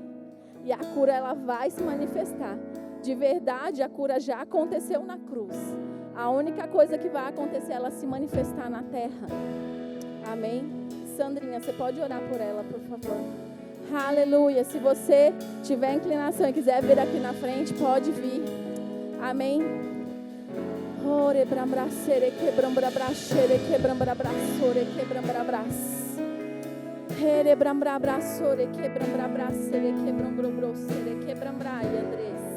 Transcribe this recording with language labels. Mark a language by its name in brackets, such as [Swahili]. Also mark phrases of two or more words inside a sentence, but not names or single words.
[Portuguese] E a cura, ela vai se manifestar. De verdade, a cura já aconteceu na cruz. A única coisa que vai acontecer é ela se manifestar na terra. Amém? Sandrinha, você pode orar por ela, por favor? Aleluia. Se você tiver inclinação e quiser vir aqui na frente, pode vir. Amém? Ore brambracere quebrambrabracere quebrambrabracere quebrambrabras. Ere brambrabracere quebrambrabracere quebrambrocere quebrambrai, Andrés.